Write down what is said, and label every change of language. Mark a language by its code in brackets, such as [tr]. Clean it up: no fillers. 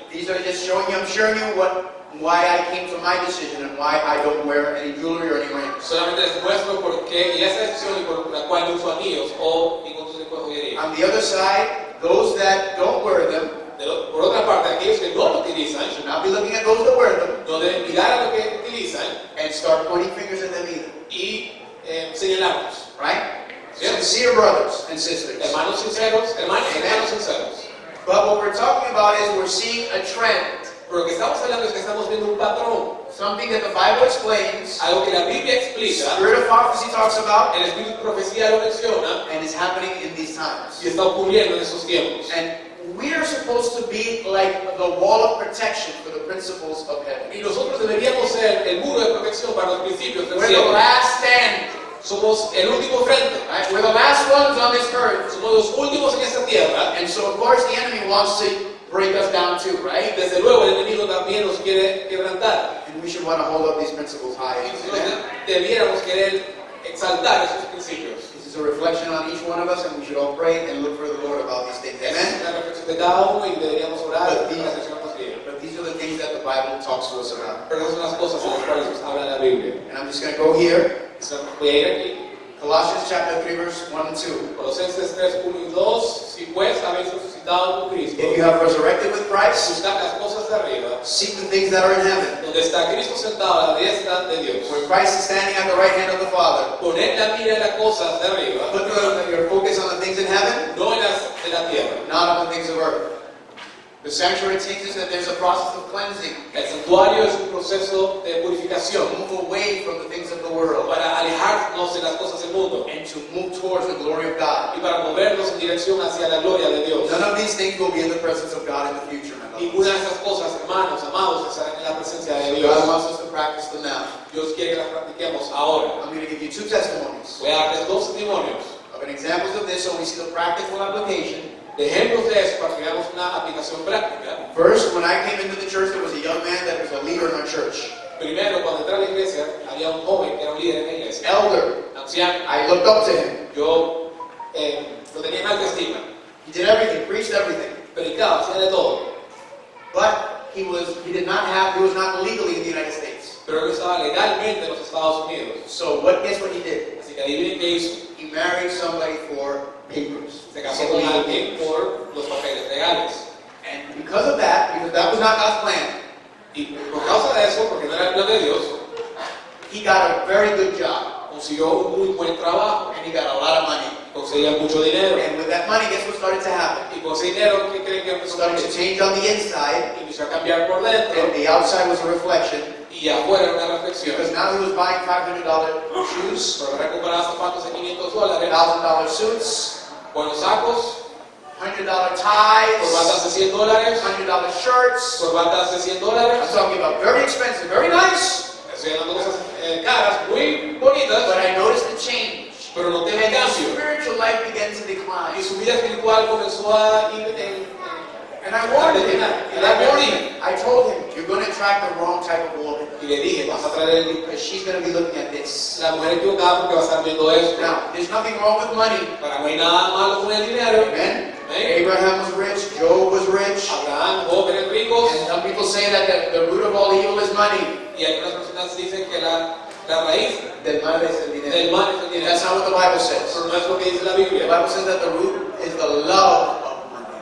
[en] These are just showing you, I'm showing you why I came to my decision and why I don't wear any jewelry or any rings. [es] Solamente les muestro por qué y esa decisión y por la cual no uso anillos o ningún otro tipo de joyería. [en] On the other side, those that don't wear them [es] Por otra parte, aquellos que no lo utilizan, [en] should not be looking at those that wear them [es] no deben mirar a lo que utilizan [en] and start pointing fingers at them either. [es] y señalarlos. [en] Right? Yeah. Sincere brothers and sisters. [es] Hermanos sinceros, hermanos y [en] Amen. [es] hermanos sinceros. [en] But what we're talking about is we're seeing a trend. [es] Pero lo que estamos hablando es que estamos viendo un patrón, [en] Something that the Bible explains, [es] algo que la Biblia explica, [en] Spirit of prophecy talks about, [es] el Espíritu de Profecía lo menciona [en] and is happening in these times. [es] y está ocurriendo en esos tiempos. [en] And we are supposed to be like the wall of protection for the principles of heaven. [es] Y nosotros deberíamos ser el muro de protección para los principios del [en] We're the [es] cielo. [en] last stand. [es] Somos el último frente. [en] Right? We're the last ones on this earth. [es] Somos los últimos en esta tierra. [en] And so, of course, the enemy wants to break us down too, [es] Y [en] right? [es] desde luego el enemigo también nos quiere quebrantar. [en] And we should want to hold up these principles high. [es] Y nosotros [en] Amen? [es] debiéramos querer exaltar esos principios. [en] This is a reflection on each one of us, and we should all pray and look for the Lord about these things. [es] Esa [en] Amen? [es] es la reflexión de cada uno y deberíamos orar [en] But [es] y reflexionarnos bien. [en] But these are the things that the Bible talks to us about. [es] Pero esas son las cosas en las cuales nos habla la Biblia. [en] And I'm just going to go here. [es] Voy a ir aquí. [en] Colossians chapter 3, verse 1 and 2. [es] Colosenses 3, 1 y 2. Si pues habéis resucitado con Cristo, [en] If you have resurrected with Christ, [es] buscad las cosas de arriba, [en] seek the things that are in heaven, [es] donde está Cristo sentado a la diestra de Dios. [en] where Christ is standing at the right hand of the Father. [es] Poned la mira en las cosas de arriba, [en] Put your focus on the things in heaven, [es] no en las de la tierra. [en] not on the things of earth. The sanctuary teaches that there's a process of cleansing, [es] El santuario es un proceso de purificación [en] to move away from the things of the world, [es] para alejarnos de las cosas del mundo [en] and to move towards the glory of God. [es] y para movernos en dirección hacia la gloria de Dios. [en] None of these things will be in the presence of God in the future, my beloved. [es] Ninguna de esas cosas, hermanos, amados, estarán en la presencia de [en] So [es] Dios. [en] God wants us to practice them now. [es] Dios quiere que las practiquemos ahora. [en] I'm going to give you two testimonies [es] Voy a darles dos testimonios [en] of an examples of this so we see the practical application. [es] de ejemplos de eso para que veamos una aplicación práctica. [en] First, when I came into the church, there was a young man that was a leader in our church. [es] Primero, cuando entré a la iglesia, había un joven que era un líder en la iglesia, [en] Elder. [es] anciano. [en] I looked up to him. [es] Yo lo tenía en alta estima. [en] He did everything, preached everything. [es] Predicaba, hacía de todo. [en] But he was not legally in the United States. [es] Pero él no estaba legalmente en los Estados Unidos. [en] So guess what he did? [es] Así que adivinen qué hizo. [en] He married somebody for papers. [es] Se casó con alguien por los papeles legales. [en] And because of that was not God's plan, [es] Y por causa de eso, porque no era el plan de Dios, [en] he got a very good job. [es] consiguió un muy buen trabajo. [en] And he got a lot of money. [es] Conseguía mucho dinero. [en] And with that money, guess what started to happen? [es] Y con ese dinero, ¿qué creen que [en] It [es] empezó a [en] started to [es] cambiar? [en] change on the inside, [es] Empezó a cambiar por dentro. [en] and the outside was a reflection. [es] Y afuera era una reflexión. [en] Because now he was buying $500 shoes, [es] Pero recuperaba zapatos de $500, [en] $1,000 suits, [es] buenos sacos, [en] $100 [es] corbatas [en] ties, [es] de $100, [en] $100 shirts. [es] corbatas de [en] I'm [es] $100. [en] talking about very expensive, very nice. [es] Estoy hablando de cosas caras, muy bonitas, [en] But I noticed the change. [es] pero no tiene [en] And his [es] cambio. [en] spiritual life began to [es] Y [en] decline. [es] su vida espiritual comenzó a ir [en] And I warned him. [es] en [en] I told him, you're going to attract the wrong type of woman. [es] Y le dije, vas a traer [en] Because she's going to be looking at this. [es] la mujer equivocada porque va a estar viendo esto. [en] Now, there's nothing wrong with money. [es] Para no hay nada malo con el dinero. [en] Amen? [es] Amén. [en] Abraham was rich. Job was rich. [es] Abraham, Job eran ricos. [en] And some people say that the root of all evil is money. [es] Y algunas personas dicen que la raíz Del mal es el dinero. del mal es el [en] And [es] dinero. [en] that's not what the Bible says. [es] Pero no es lo que dice la [en] The [es] Biblia. [en] Bible says that the root is the love of money.